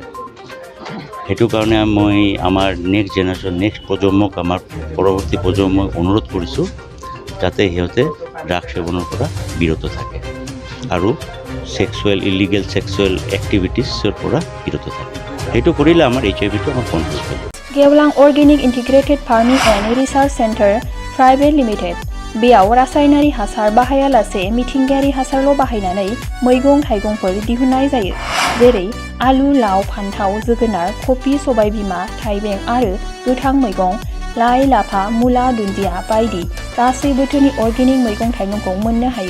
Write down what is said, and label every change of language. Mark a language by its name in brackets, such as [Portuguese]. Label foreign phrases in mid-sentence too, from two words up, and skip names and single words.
[Assamese] সেইটো কাৰণে মই আমাৰ নেক্সট প্ৰজন্মক, আমাৰ পৰৱৰ্তী প্ৰজন্মক অনুৰোধ কৰিছোঁ যাতে সিহঁতে ড্ৰাগ সেৱনৰ পৰা বিৰত থাকে আৰু [English] illegal sexual [Assamese] এক্টিভিটিছৰ পৰা বিৰত থাকে। সেইটো কৰিলে আমাৰ HIVটো আমাৰ কণ্ট্ৰল কৰিব। [Bodo] गेवलां अर्गेनिक इन्टिग्रेटेड फार्मिं एन्ड रिसार्च सेन्टार प्राइभेट लिमिटेड। बेयाव रासायनारि हासार बाहायालासे मिथिंगायारि हासारल' बाहायनानै मैगं थाइगंफोर दिहुननाय जायो, जेरै आलु, लाव, फान्थाव, जोगोनार, कफि, सबायबिमा, थाइबें आरो गोथां मैगं, लाइ, लाफा, मुला, दुन्दिया बायदि गासै बोथोरनि अर्गेनिक मैगं थाइगंखौ मोननो हायो।